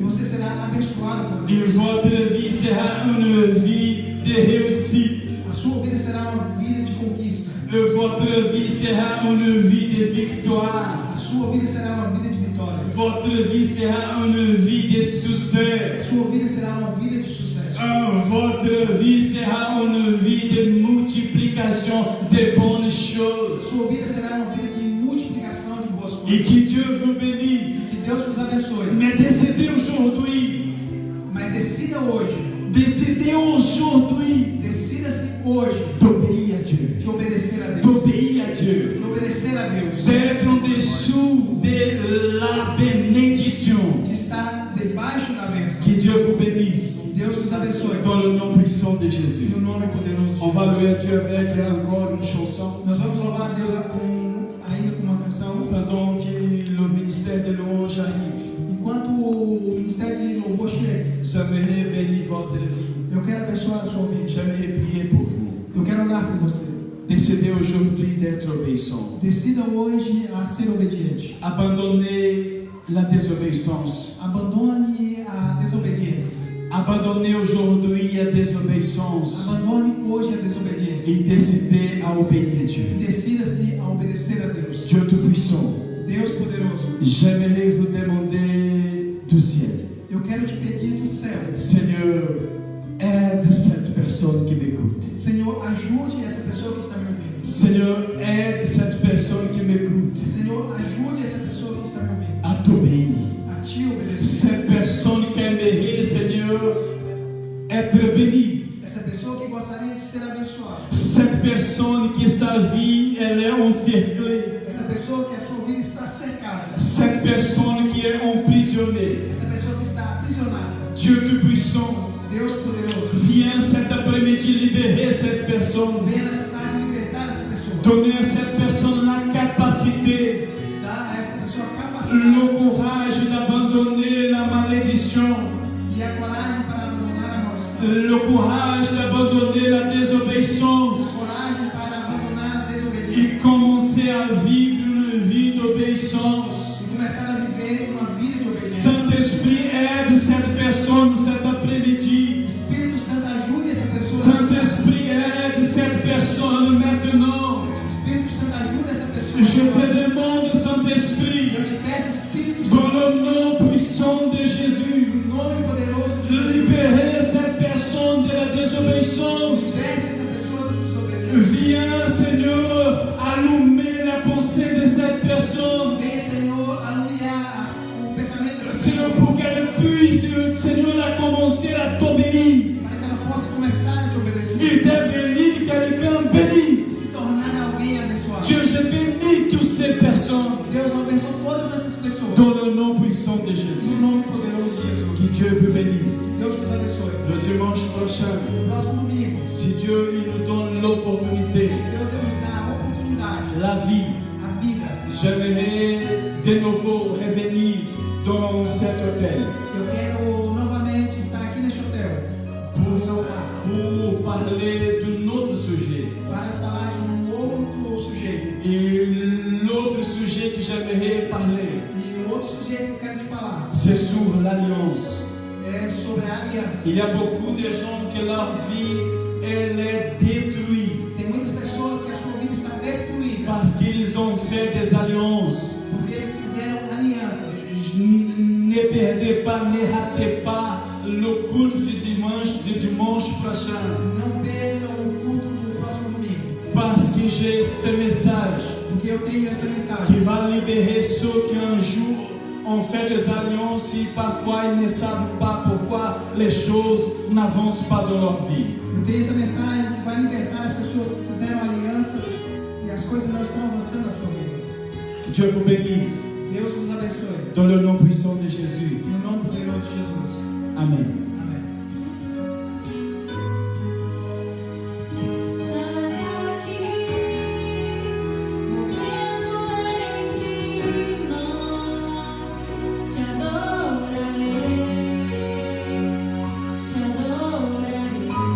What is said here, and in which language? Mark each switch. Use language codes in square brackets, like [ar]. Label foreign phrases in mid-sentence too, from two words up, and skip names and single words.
[pt] você será abençoado por [fr] Et [pt] Deus. [fr] votre vie sera une vie de réussite. [pt] A sua vida será uma vida de conquista. [fr] Et votre vie sera une vie de victoire. [pt] A sua vida será uma vida de vitória. [fr] Votre vie sera une vie de [pt] A [fr] succès. [pt] sua vida será uma vida de sucesso. [fr] Votre vie sera une vie de multiplication de bonnes [pt] A [fr] choses. [pt] sua vida será uma vida de multiplicação de boas [fr] Et [pt] coisas. [fr] que Dieu vous bénisse. [pt] Que Deus vos abençoe. [fr] Mais décidez aujourd'hui. [pt] Mas decida hoje. [fr] Décidez aujourd'hui [pt] Decida-se hoje [fr] d'obéir à Dieu. [pt] de obedecer a Deus. [fr] D'obéir à Dieu. [pt] De obedecer a Deus. [fr] D'être en dessous de la bénédiction. [pt] De estar debaixo da bênção. [fr] Que Dieu vous bénisse. [pt] Deus vos abençoe. [fr] Dans le nom puissant de Jésus. [pt] No nome poderoso de [fr] On va [pt] Jesus. [fr] louer Dieu avec encore une chanson. [pt] Nós vamos louvar a Deus ainda com uma canção. [fr] pendant que le ministère de louange arrive, [pt] Enquanto o ministério de louvor chega, [fr] j'aimerais bénir votre vie. [pt] eu quero abençoar a sua vida. [fr] J'aimerais prier pour vous. [pt] Eu quero orar por você. [fr] Décidez aujourd'hui d'être obéissant. [pt] Decida hoje a ser obediente. [fr] Abandonnez la désobéissance. [pt] Abandone a desobediência. [fr] Abandonnez aujourd'hui la désobéissance [pt] Abandone hoje a desobediência. [fr] et décidez à obéir à Dieu. [pt] E decida-se a obedecer a Deus. [fr] Dieu Tout-Puissant, [pt] Deus poderoso, [fr] j'aimerais vous demander du ciel. [pt] eu quero te pedir do céu. [fr] Seigneur, aide cette personne qui m'écoute. [pt] Senhor, ajude essa pessoa que está me ouvindo. [fr] Seigneur, aide cette personne qui m'écoute [pt] Senhor, ajude essa pessoa que está me ouvindo [fr] à t'obéir. [pt] a te obedecer. [fr] Cette personne qui aimerait, Seigneur, être bénie. [pt] Essa pessoa que gostaria de ser abençoada. [fr] Cette personne qui sa vie, elle est encerclée. [pt] Essa pessoa que a sua vida está cercada. [fr] Cette personne qui est emprisonnée. [pt] Essa pessoa que está aprisionada. [fr] Dieu Tout-Puissant, [pt] Deus poderoso, [fr] viens cet après-midi libérer cette personne. [pt] venha nessa tarde libertar essa pessoa. [fr] Donner à cette personne la capacité, [pt] Dá a essa pessoa a capacidade [fr] le courage d'abandonner la malédiction, [pt] e a coragem para abandonar a maldição. [fr] le courage d'abandonner la désobéissance [pt] Coragem para abandonar a desobediência. [fr] et commencer à vivre une vie d'obéissance. [pt] E começar a viver uma vida de obediência. [fr] Saint-Esprit, aide cette personne cet après-midi. [pt] Espírito Santo, ajude essa pessoa. [fr] Saint-Esprit, aide cette personne maintenant. [pt] Espírito Santo, ajude essa pessoa. [fr] Je te demande, Saint-Esprit, [pt] Eu te peço, Espírito Santo, [fr] dans le nom puissant de Jésus, [pt] no nome poderoso de Jesus, [fr] libérer cette personne de la désobéissance. [pt] liberte essa pessoa da desobediência. [fr] Viens, Seigneur, allumer la pensée de cette personne. [pt] Venha, Senhor, alumiar o pensamento dessa [fr] Seigneur, [pt] pessoa [fr] pour qu'elle puisse, Seigneur, à commencer à t'obéir [pt] para que ela possa começar a te obedecer [fr] et devenir quelqu'un béni. [pt] e se tornar alguém abençoado. [fr] Dieu, je bénis toutes ces personnes [pt] Deus abençoe todas essas pessoas [fr] dans le nom puissant de [pt] no [fr] Jésus. [pt] nome poderoso de [fr] Que [pt] Jesus. [fr] Dieu vous bénisse. [pt] Deus vos abençoe. [fr] Le dimanche prochain, [pt] No próximo domingo, [fr] si Dieu il nous donne l'opportunité, [pt] Deus nos dá a oportunidade, [fr] la vie, [pt] a vida. [fr] j'aimerais de nouveau revenir dans cet hôtel [pt] Eu quero novamente estar aqui neste hotel [fr] pour parler d'un autre sujet. [pt] para falar de outro sujeito. [fr] Et l'autre sujet que j'aimerais parler, [pt] E o outro sujeito que eu quero te falar [fr] c'est sur l'alliance. [pt] é sobre a aliança. [fr] Il y a beaucoup de gens que leur vie, elle est détruite [pt] Tem muitas pessoas que a sua vida está destruída [fr] parce qu'ils ont fait des alliances. [pt] porque eles fizeram alianças. [fr] Ne perdez pas, ne ratez pas le culte du dimanche prochain. [pt] Não percam o culto do próximo domingo, [fr] Parce que j'ai ce message [pt] porque eu tenho essa [fr] qui [pt] mensagem [fr] va libérer ceux qui un jour ont fait des alliances et parfois ils ne savent pas pourquoi les choses n'avancent pas dans leur vie. [pt] Eu tenho essa mensagem que vai libertar as pessoas que fizeram aliança e as coisas não estão avançando na sua vida. [fr] Que Dieu vous bénisse [pt] Deus vos abençoe. [fr] dans le nom puissant de Jésus. [pt] No nome poderoso de Jesus. [fr] Amen. [pt] Amém. Estás aqui, movendo entre nós, te adorarei, te adorarei.